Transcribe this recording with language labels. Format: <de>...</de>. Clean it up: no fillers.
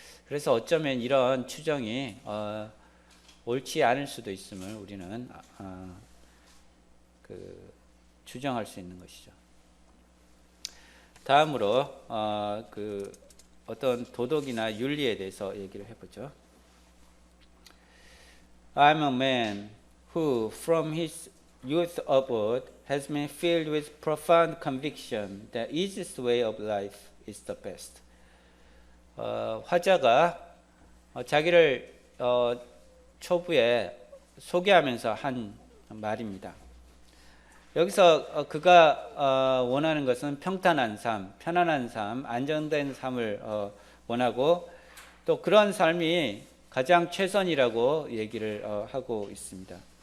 <ko>그래서 어쩌면 이런 추정이 옳지 않을 수도 있음을 우리는 그 추정할 수 있는 것이죠. 다음으로 그 어떤 도덕이나 윤리에 대해서 얘기를 해보죠.</ko> <en>I'm a man who from his youth upward has been filled with profound conviction that easiest way of life is the best.</en> <ko>화자가 자기를 초부에 소개하면서 한 말입니다. 여기서 그가 원하는 것은 평탄한 삶, 편안한 삶, 안정된 삶을 원하고, 또 그런 삶이 가장 최선이라고 얘기를 하고 있습니다.</ko>